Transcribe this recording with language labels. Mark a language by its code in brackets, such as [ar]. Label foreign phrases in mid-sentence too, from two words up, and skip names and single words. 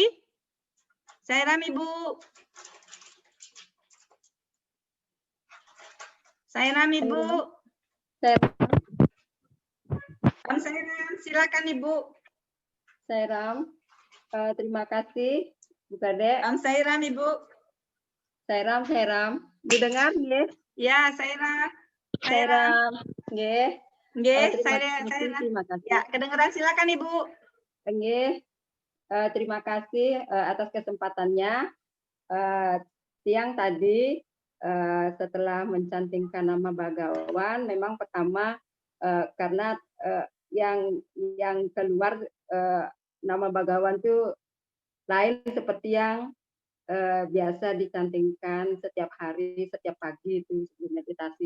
[id] Sairam, Ibu. Sairam, Ibu. Sairam, silakan Ibu. Sairam, terima kasih Bu Kade. Sairam, Ibu. Sairam. Didengar nggih? Ya, Sairam. Nggih. Terima kasih. Ya, kedengeran, silakan Ibu. Nggih. Terima kasih atas kesempatannya. Siang tadi setelah mencantingkan nama Bagawan, memang pertama karena yang keluar nama Bagawan itu lain seperti yang biasa dicantingkan setiap hari, setiap pagi itu sebelum meditasi.